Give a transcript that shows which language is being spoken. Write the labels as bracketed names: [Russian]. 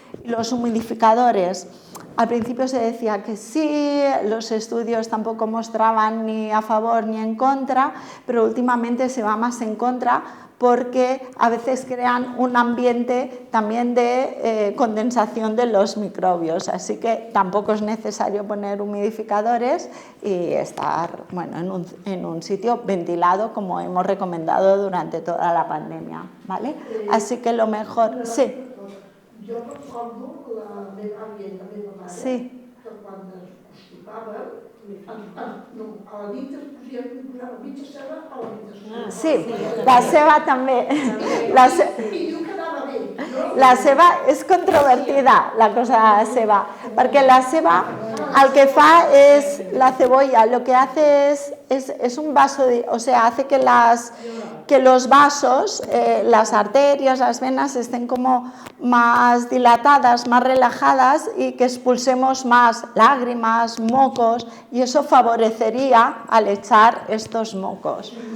[Spanish] Los humidificadores, al principio se decía que sí, los estudios tampoco mostraban ni a favor ni en contra, pero últimamente se va más en contra porque a veces crean un ambiente también de condensación de los microbios, así que tampoco es necesario poner humidificadores y estar en un sitio ventilado como hemos recomendado durante toda la pandemia, ¿vale? Así que lo mejor, sí. [Catalan] Jo recordo la meva àvia i la meva mare, que quan es constipava, a la nit es posava mitja ceba a l'habitació. Sí, la ceba també. I diu que anava bé. La ceba és controvertida, la cosa de la ceba, perquè la ceba el que fa es, [Spanish] la cebolla, lo que hace es un vaso, o sea, hace que los vasos, las arterias, las venas estén como más dilatadas, más relajadas y que expulsemos más lágrimas, mocos y eso favorecería al echar estos mocos.